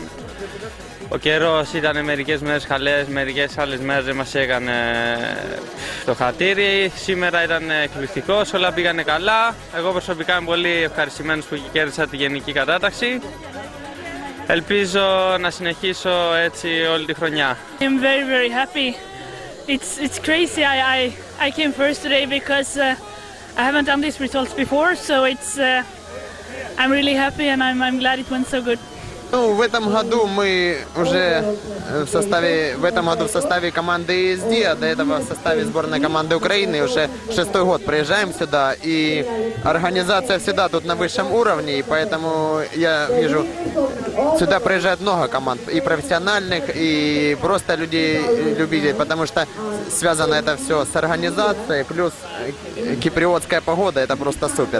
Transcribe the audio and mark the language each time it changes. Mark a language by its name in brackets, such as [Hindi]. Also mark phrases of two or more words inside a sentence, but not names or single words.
[Greek] Ο καιρός ήταν μερικές μέρες καλές, μερικές άλλες μέρες δεν μας έκανε το χατήρι. Σήμερα ήταν εκπληκτικός, όλα πήγανε καλά. Εγώ προσωπικά είμαι πολύ ευχαριστημένος που κέρδισα τη γενική κατάταξη. Ελπίζω να συνεχίσω έτσι όλη τη χρονιά. [English] I'm very happy. It's crazy. I came first today because I haven't done these results before, so I'm really happy and I'm glad it went so good. [Russian] Ну, в этом году мы уже в этом году в составе команды ESD, а до этого в составе сборной команды Украины уже 6-й год приезжаем сюда, и организация всегда тут на высшем уровне, и поэтому я вижу, сюда приезжает много команд, и профессиональных, и просто людей-любителей, потому что связано это все с организацией, плюс киприотская погода, это просто супер.